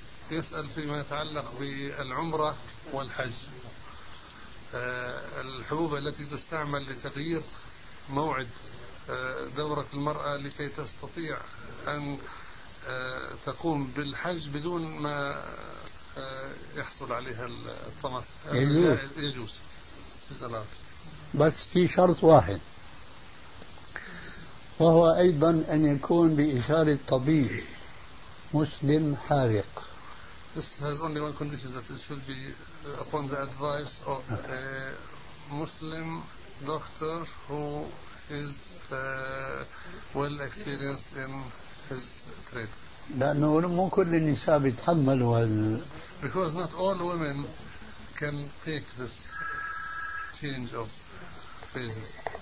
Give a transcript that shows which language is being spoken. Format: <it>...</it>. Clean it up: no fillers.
<ar>يسأل فيما يتعلق بالعمرة والحج الحبوب التي تستعمل لتغيير موعد دورة المرأة لكي تستطيع أن تقوم بالحج بدون ما يحصل عليها الطمس يجوز بس في شرط واحد وهو أيضا أن يكون بإشارة طبيب مسلم حارق</ar> <en>This has only one condition that it should be upon the advice of a Muslim doctor who is well experienced in his trade</en> <ar>لأنه مو كل النساء بيتحملوا هال</ar> <en>Because not all women can take this change of phases.</en>